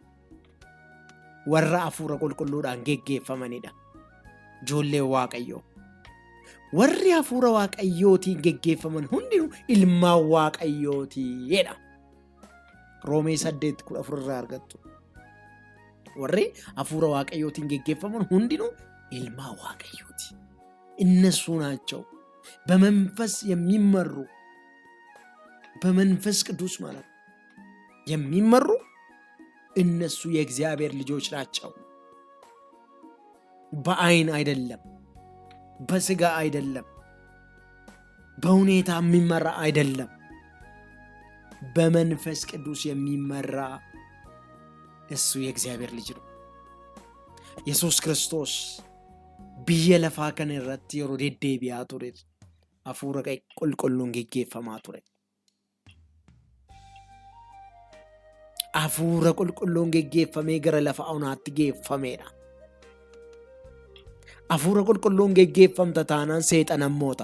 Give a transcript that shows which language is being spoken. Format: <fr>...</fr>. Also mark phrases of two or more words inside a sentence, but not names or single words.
<om>Warra hafuura qulqulluudhaan geggeeffamanidha ijoolleen waaqayyoo. Warri hafuura waaqayyootiin geggeeffaman hundinuu ilmaan waaqayyootiidha. Roomee 8:14 irraa argattu. Warri hafuura waaqayyootiin geggeeffaman hundinuu ilmaan waaqayyooti.</om> <am>እነሱ ናቸው በመንፈስ የሚመሩ በመንፈስ ቅዱስ ማለት የሚመሩ እነሱ የእግዚአብሔር ልጆች ናቸው። በአይን አይደለም፣ በስጋ አይደለም፣ በሁኔታ የሚመራ አይደለም። በመንፈስ ቅዱስ የሚመራ እሱ የእግዚአብሔር ልጅ ነው። ኢየሱስ ክርስቶስ</am> <om>biyya lafaa kana irratti yeroo deddeebi'aa ture hafuura qulqulluun geggeeffamaa ture. Hafuura qulqulluun geggeeffamee gara lafa onaatti geeffameedha. Hafuura qulqulluun geggeeffamta taanaan seexana moota.</om>